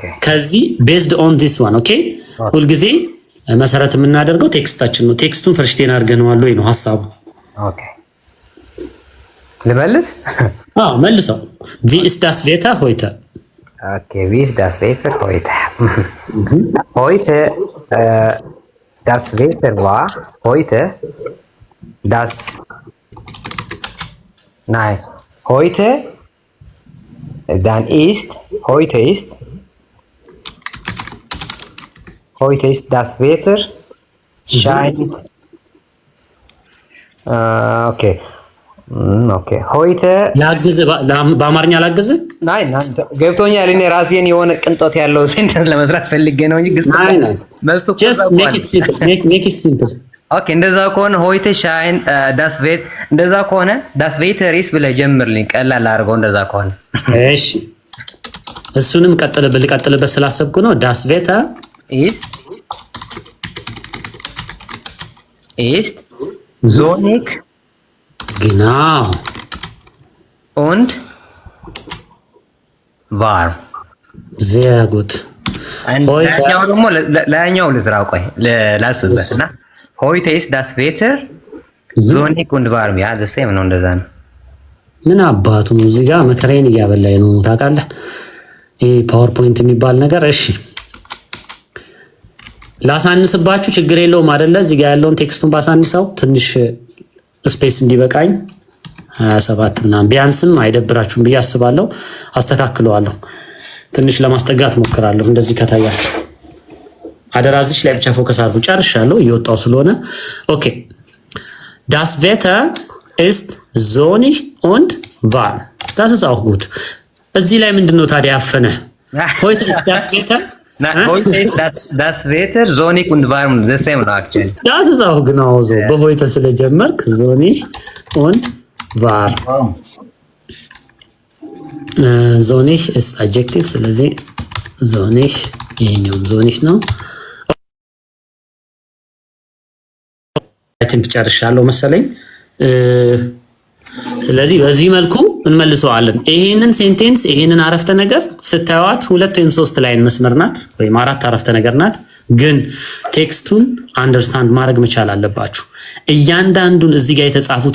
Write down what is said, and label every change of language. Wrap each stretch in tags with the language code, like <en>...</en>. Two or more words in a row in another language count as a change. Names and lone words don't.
<am>ከዚህ</am> <en>based on this one</en> <am>ኦኬ። ሁልጊዜ መሰረት የምናደርገው ቴክስታችን ነው። ቴክስቱን ፈርሽቴን አድርገነዋል ወይ ነው ሐሳቡ። ኦኬ ልመልስ?</am> <de>መልሰው። Wie ist das Wetter heute። ኦኬ Wie ist das Wetter heute heute das Wetter war heute heute dann ist heute ist das Wetter scheint okay okay heute</de> <am>ላግዝ በአማርኛ ላግዝ ናይ ገብቶኛል። እኔ ራሴን የሆነ ቅንጦት ያለው ሴንተንስ ለመስራት ፈልጌ ነው እንጂ ግልጽ ነው። መልሱ</am> <en>just make it simple</en> <am>ኦኬ እንደዛ ከሆነ</am> <de>heute schein das Wet</de> <am>እንደዛ ከሆነ</am> <de>das Wetter ist</de> <am>ብለህ ጀምርልኝ። ቀላል አድርገው እንደዛ ከሆነ እሺ። እሱንም ልቀጥልበት ስላሰብኩ ነው።</am> <de>das Wetter ist sonnig genau und warm sehr gut</de> <am>ላኛው ደግሞ ላኛው ልዝራው ቆይ ላስብበትና ሆይተ</am> <de>ist das Wetter sonnig und warm</de> <am>ያ</am> <en>the same</en> <am>ነው። እንደዛ ነው። ምን አባቱ እዚህ ጋር መከራዬን እያበላኝ ነው ታውቃለህ። ይሄ ፓወርፖይንት የሚባል ነገር። እሺ ላሳንስባችሁ ችግር የለውም አይደለ? እዚህ ጋር ያለውን ቴክስቱን ባሳንሰው ትንሽ ስፔስ እንዲበቃኝ 27 ምናምን ቢያንስም አይደብራችሁም ብዬ አስባለሁ። አስተካክለዋለሁ። ትንሽ ለማስጠጋት ሞክራለሁ። እንደዚህ ከታያችሁ አደራዝሽ ላይ ብቻ ፎከስ አድርጉ። ጨርሻለሁ እየወጣው ስለሆነ ኦኬ።</am> <de>das Wetter ist sonnig und warm das ist auch gut።</de> <am>እዚህ ላይ ምንድነው ታዲያ ያፈነ?</am> <de>heute ist das Wetter heute ist das Wetter sonnig und warm</de> <en>the same</en> <de>ነው actually das ist auch genau so</de> <am>በሆይተ ስለጀመርክ</am> <de>sonnig und warm sonnig ist</de> <am>adjective ስለዚህ sonnig ይሄኛው sonnig ነው። አይተን ጨርሻለሁ መሰለኝ። ስለዚህ በዚህ መልኩ እንመልሰዋለን። ይሄንን ሴንቴንስ ይሄንን አረፍተ ነገር ስታዩት 2 ወይም 3 ላይን መስመር ናት ወይም 4 አረፍተ ነገር ናት። ግን ቴክስቱን አንደርስታንድ ማድረግ መቻል አለባችሁ። እያንዳንዱን እዚህ ጋር የተጻፉትን</am>